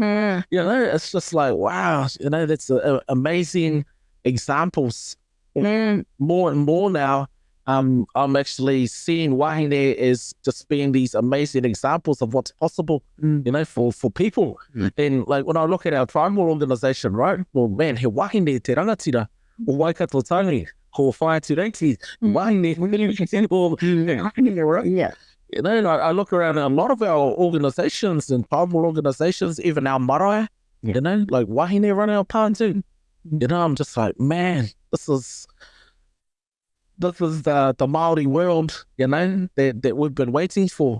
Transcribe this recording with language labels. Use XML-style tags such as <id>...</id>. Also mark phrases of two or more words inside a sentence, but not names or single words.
<en>It's just like, wow, that's amazing examples. More and more now, I'm actually seeing WΑHINE as just being these amazing examples of what's possible, for people. And like when I look at our tribal organization, right? Well, man,</en> <mi>he WAHINE te rangatira, o Waikato Tainui, ko whae tureiti, WAHINE,</mi> <en>right? I look around a lot of our organizations and tribal organizations, even our marae, like WAHINE run our part too. I'm just like, man, this is the Māori world, that we've been waiting for.</en>